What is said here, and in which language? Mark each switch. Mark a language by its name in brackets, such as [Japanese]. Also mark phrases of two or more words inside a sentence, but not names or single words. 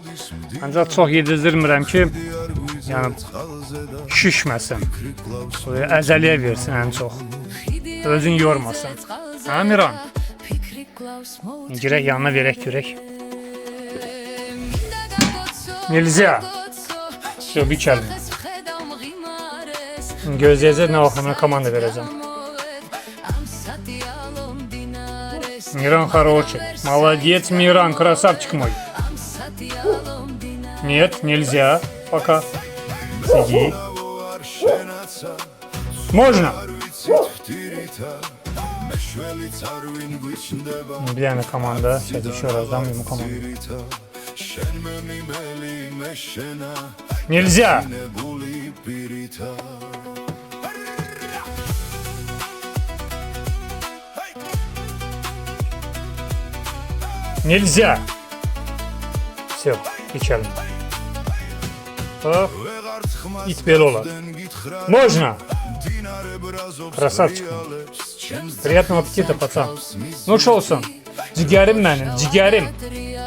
[Azerbaijani] Ancaq çox yedirmirəm ki, yəni şişməsin, əzəliyə versin ən çox, özün yormasın. Hə Miran? Girək yanına verək görək. Nilziya. Bir kəlmə. Gözləyəcək nə vaxt mən komanda verəcəm. [Russian] Миран хороший. Молодец, Миран, красавчик мой. Нет, нельзя. Пока. Сиди. Можно? [Azerbaijani] Bir tane komanda. [Russian] Сейчас еще раз дам ему команду. Нельзя. Нельзя. Все, печально. Так. [Azerbaijani] İt belə olar. [Russian] Можно. Красавчик. Приятного аппетита, пацан. Ну что [Azerbaijani] olsun? Cigərim mənim, cigərim.